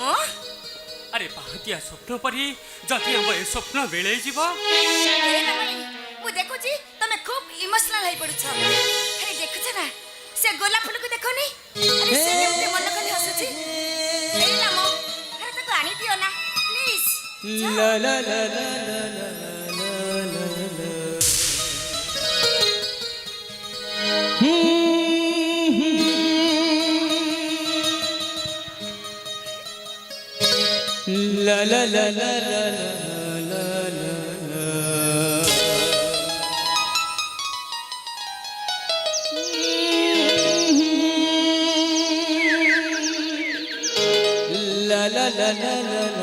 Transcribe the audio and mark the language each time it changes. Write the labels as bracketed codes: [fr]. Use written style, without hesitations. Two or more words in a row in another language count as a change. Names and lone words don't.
[or] ଆରେ ପାହାନ୍ତିଆ ସ୍ୱପ୍ନ ପରି ଯଦି ଆମ ଏ ସ୍ୱପ୍ନ ମିଳେଇ ଯିବ। ଏ ରାମ ମୁଁ ଦେଖୁଛି ତମେ ଖୁବ୍ ଇମୋସନାଲ ହେଇ ପଡୁଛ। ଆରେ ଦେଖୁଛ ନା ସେ ଗୋଲାପ ଫୁଲକୁ ଦେଖନି? ଆରେ ସେ କେମିତି ମନ ଖାଲି ହସୁଛି। ଏ ରାମ ଆରେ ତାକୁ ଆଣି ଦିଅ ନା ପ୍ଲିଜ। ला ला ला ला ला ला ला ला ला ला ला ला ला ला ला ला ला ला